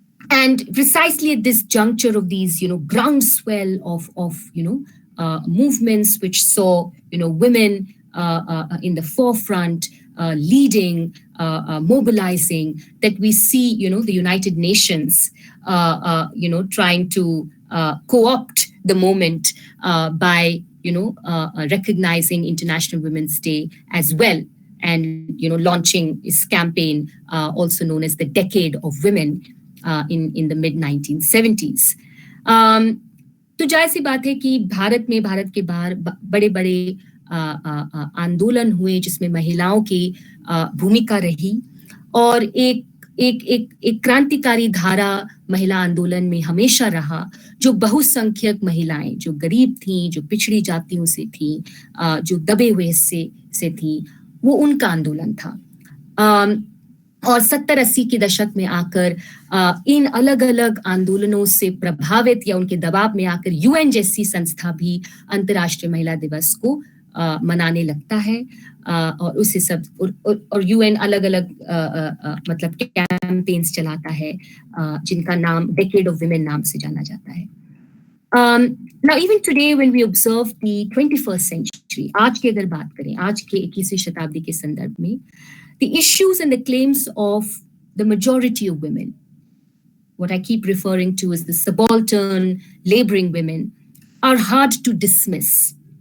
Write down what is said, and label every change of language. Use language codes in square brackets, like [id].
[en] And precisely at this juncture of these, groundswell of movements which saw, women in the forefront, leading, mobilizing, that we see, the United Nations, trying to co-opt the moment by, recognizing International Women's Day as well, and, launching this campaign, also known as the Decade of Women, in the mid-1970s. [hi] तो जाहिर सी बात है कि भारत के बाहर बड़े बड़े आंदोलन हुए जिसमें महिलाओं की भूमिका रही, और एक क्रांतिकारी धारा महिला आंदोलन में हमेशा रहा, जो बहुसंख्यक महिलाएं, जो गरीब थीं, जो पिछड़ी जातियों से थीं, जो दबे हुए से थीं, वो उनका आंदोलन था। और 70-80 के दशक में आकर इन अलग अलग आंदोलनों से प्रभावित या उनके दबाव में आकर यूएन जैसी संस्था भी अंतर्राष्ट्रीय महिला दिवस को मनाने लगता है, और उससे सब और यूएन अलग अलग मतलब कैंपेन्स चलाता है जिनका नाम [en] decade of women [hi] नाम से जाना जाता है। [en] Now even today when we observe the 21st century, [hi] आज की अगर बात करें, आज के 21वीं शताब्दी के संदर्भ में, [en] the issues and the claims of the majority of women, what I keep referring to as the subaltern laboring women, are hard to dismiss.